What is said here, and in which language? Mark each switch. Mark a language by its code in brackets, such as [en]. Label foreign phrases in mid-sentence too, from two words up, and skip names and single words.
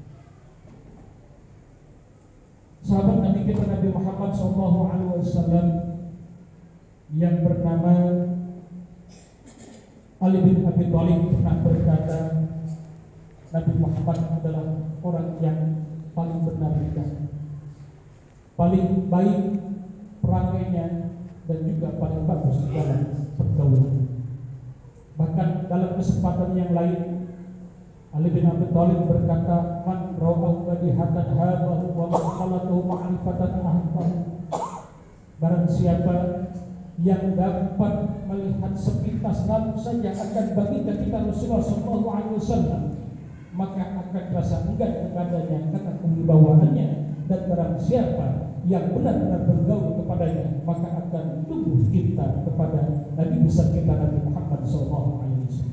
[id] Sahabat Nabi kita Nabi Muhammad SAW yang bernama Ali bin Abi Thalib pernah berkata, Nabi Muhammad adalah orang yang paling benar dan paling baik perangainya, dan juga paling bagus dalam pergaulan. Bahkan dalam kesempatan yang lain, Ali bin Abi Thalib berkata, [ar] "من رآه بديهة هابه ومن خالطه معرفة أحبه." [id] Barang siapa yang dapat melihat sepintas lalu saja akan baginda kita Rasulullah SAW, maka akan terasa enggan kepadanya karena kewibawaannya. Dan barang siapa yang benar-benar bergaul kepadanya, maka akan tumbuh cinta kepada Nabi besar kita Nabi Muhammad SAW.